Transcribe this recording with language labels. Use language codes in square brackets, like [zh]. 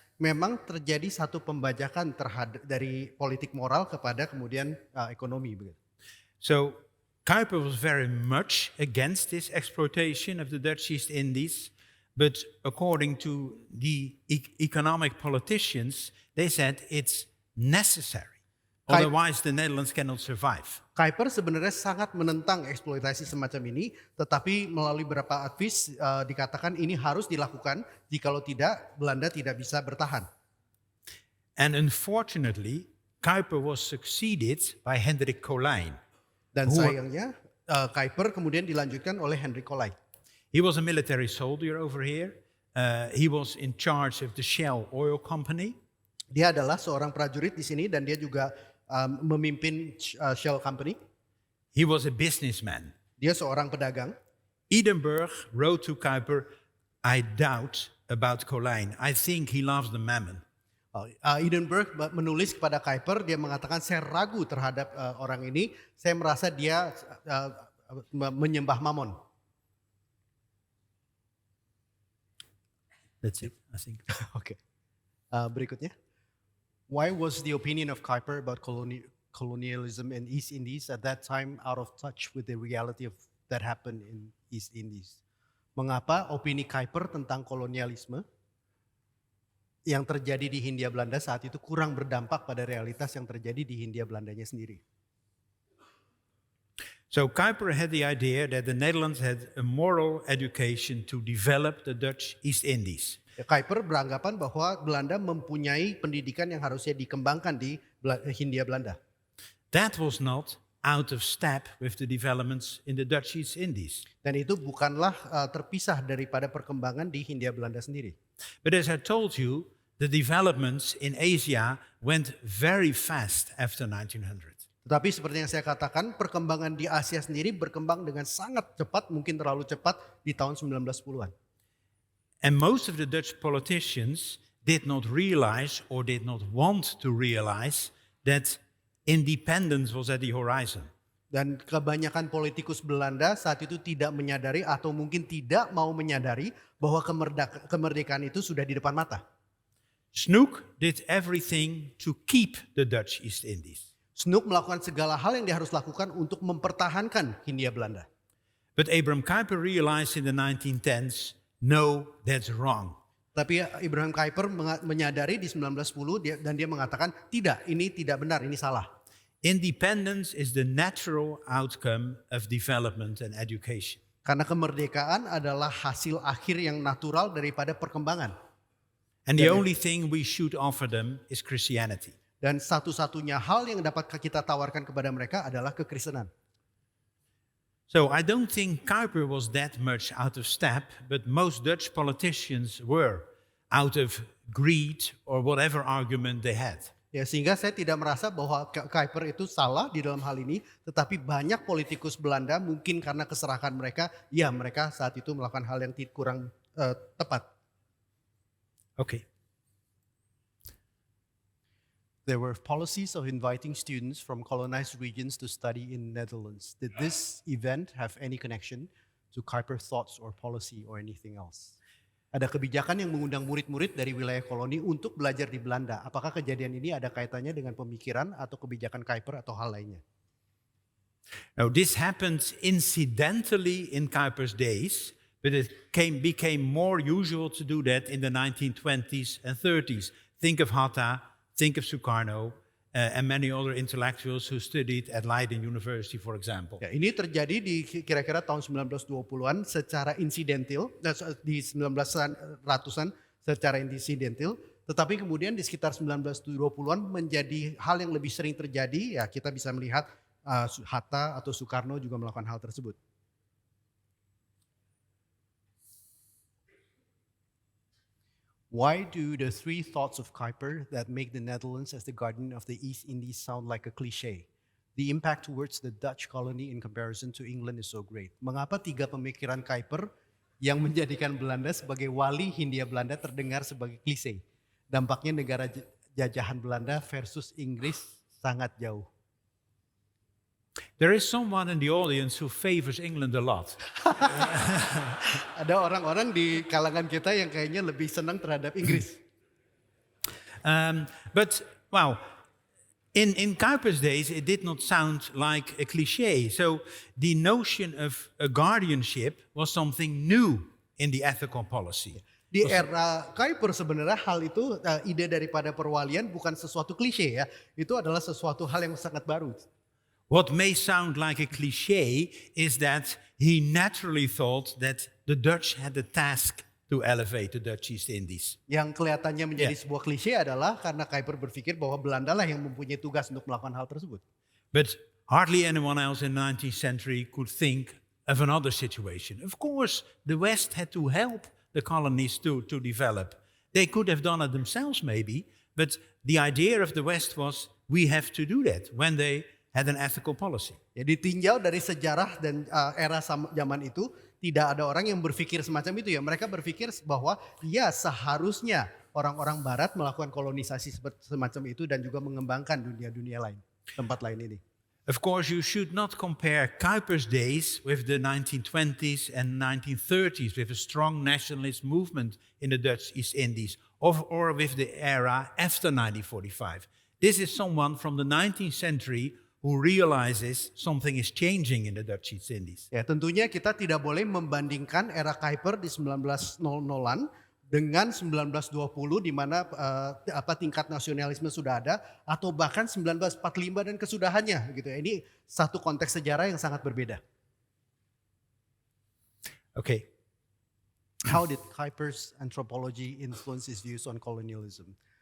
[id] Memang terjadi satu pembajakan terhadap dari politik moral kepada kemudian ekonomi begitu. [en] So Kuiper was very much against this exploitation of the Dutch East Indies, but according to the economic politicians, they said it's necessary. Otherwise the Netherlands cannot survive. [id] Kuiper sebenarnya sangat menentang eksploitasi semacam ini, tetapi melalui beberapa advis dikatakan ini harus dilakukan, jikalau tidak Belanda tidak bisa bertahan. [en] And unfortunately, Kuiper was succeeded by Hendrik Colijn. [id] Dan sayangnya Kuiper kemudian dilanjutkan oleh Hendrik Colijn. [en] He was a military soldier over here. He was in charge of the Shell Oil Company. [id] Dia adalah seorang prajurit di sini dan dia juga memimpin Shell Company. [en] He was a businessman. [id] Dia seorang pedagang. [en] Edinburgh wrote to Kuiper, I doubt about Colijn. I think he loves the mammon. [id] Edinburgh menulis kepada Kuyper, dia mengatakan saya ragu terhadap orang ini, saya merasa dia menyembah Mammon. [en] That's it, I think. [id] Oke. Berikutnya. [en] Why was the opinion of Kuyper about colonialism in East Indies at that time out of touch with the reality of that happened in East Indies? [id] Mengapa opini Kuyper tentang kolonialisme yang terjadi di Hindia Belanda saat itu kurang berdampak pada realitas yang terjadi di Hindia Belandanya sendiri? [en] So Kuyper had the idea that the Netherlands had a moral education to develop the Dutch East Indies. [id] Kuyper beranggapan bahwa Belanda mempunyai pendidikan yang harusnya dikembangkan di Hindia Belanda. [en] That was not out of step with the developments in the Dutch East Indies. [id] Dan itu bukanlah terpisah daripada perkembangan di Hindia Belanda sendiri. [en] But as I told you, the developments in Asia went very fast after 1900. [id] Tetapi seperti yang saya katakan, perkembangan di Asia sendiri berkembang dengan sangat cepat, mungkin terlalu cepat di tahun 1910-an. [en] And most of the Dutch politicians did not realize or did not want to realize that independence was at the horizon. [id] Dan kebanyakan politikus Belanda saat itu tidak menyadari atau mungkin tidak mau menyadari bahwa kemerdekaan itu sudah di depan mata. [en] Snoek did everything to keep the Dutch East Indies. [id] Snoek melakukan segala hal yang dia harus lakukan untuk mempertahankan Hindia Belanda. [en] But Abraham Kuyper realized in the 1910s, no, that's wrong. [id] Tapi Abraham Kuyper menyadari di 1910 dan dia mengatakan, tidak, ini tidak benar, ini salah. [en] Independence is the natural outcome of development and education. [id] Karena kemerdekaan adalah hasil akhir yang natural daripada perkembangan. [en] And the only thing we should offer them is Christianity. [id] Dan satu-satunya hal yang dapat kita tawarkan kepada mereka adalah kekristenan. [en] So I don't think Kuyper was that much out of step, but most Dutch politicians were out of greed or whatever argument they had. [id] Ya, sehingga saya tidak merasa bahwa Kuyper itu salah di dalam hal ini, tetapi banyak politikus Belanda mungkin karena keserahan mereka, ya mereka saat itu melakukan hal yang kurang tepat. [en] Okay. There were policies of inviting students from colonized regions to study in Netherlands. Did this event have any connection to Kuyper thoughts or policy or anything else? [id] Ada kebijakan yang mengundang murid-murid dari wilayah koloni untuk belajar di Belanda. Apakah kejadian ini ada kaitannya dengan pemikiran atau kebijakan Kuyper atau hal lainnya? [en] Now this happened incidentally in Kuyper's days, but it became more usual to do that in the 1920s and 30s. Think of Hatta, think of Sukarno, and many other intellectuals who studied at Leiden University, for example. [id] Ya, ini terjadi di kira-kira tahun 1920-an secara insidental, di 1900-an secara insidental, tetapi kemudian di sekitar 1920-an menjadi hal yang lebih sering terjadi, ya kita bisa melihat Hatta atau Sukarno juga melakukan hal tersebut. [en] Why do the three thoughts of Kuyper that make the Netherlands as the guardian of the East Indies sound like a cliche? The impact towards the Dutch colony in comparison to England is so great. [id] Mengapa tiga pemikiran Kuyper yang menjadikan Belanda sebagai wali Hindia Belanda terdengar sebagai klise? Dampaknya negara jajahan Belanda versus Inggris sangat jauh. [en] There is someone in the audience who favors England a lot. [id] Ada orang-orang di kalangan kita yang kayaknya lebih senang terhadap Inggris. [en] But wow, in Kuyper's days, it did not sound like a cliche. So the notion of a guardianship was something new in the ethical policy. [id] Di era Kuyper sebenarnya hal itu, ide daripada perwalian bukan sesuatu klise ya. Itu adalah sesuatu hal yang sangat baru. [en] What may sound like a cliche is that he naturally thought that the Dutch had the task to elevate the Dutch East Indies. [id] Yang kelihatannya menjadi sebuah klise adalah karena Kuyper berpikir bahwa Belanda lah yang mempunyai tugas untuk melakukan hal tersebut. [en] But hardly anyone else in the 19th century could think of another situation. Of course, the West had to help the colonies to develop. They could have done it themselves maybe, but the idea of the West was we have to do that when they had an ethical policy. [id] Ya, ditinjau dari sejarah dan era zaman itu, tidak ada orang yang berpikir semacam itu ya. Mereka berpikir bahwa ya seharusnya orang-orang barat melakukan kolonisasi semacam itu dan juga mengembangkan dunia-dunia lain, tempat lain ini. [en] Of course, you should not compare Kuiper's days with the 1920s and 1930s, with a strong nationalist movement in the Dutch East Indies, or with the era after 1945. This is someone from the 19th century who realizes something is changing in the Dutch East Indies. [id] Ya, tentunya kita tidak boleh membandingkan era Kuiper di 1900-an dengan 1920 di mana tingkat nasionalisme sudah ada, atau bahkan 1945 dan kesudahannya gitu ya. Ini satu konteks sejarah yang sangat berbeda. [en] Okay. How did Kuiper's anthropology influence his views on colonialism?